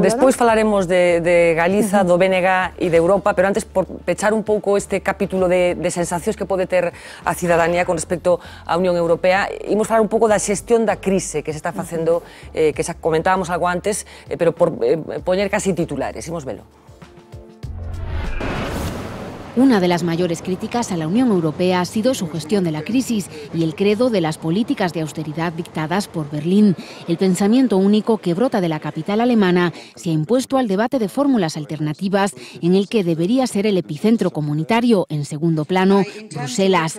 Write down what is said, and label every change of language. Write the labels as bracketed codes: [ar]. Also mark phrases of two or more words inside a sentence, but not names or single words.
[gl] Despois falaremos de Galiza, do BNG e de Europa, pero antes, por pechar un pouco este capítulo de sensacións que pode ter a cidadanía con respecto á Unión Europea, imos falar un pouco da xestión da crise que se está facendo, que xa comentábamos algo antes, pero por poñer casi titulares, imos velo. [es] Una de las mayores críticas a la Unión Europea ha sido su gestión de la crisis y el credo de las políticas de austeridad dictadas por Berlín. El pensamiento único que brota de la capital alemana se ha impuesto al debate de fórmulas alternativas en el que debería ser el epicentro comunitario, en segundo plano, Bruselas.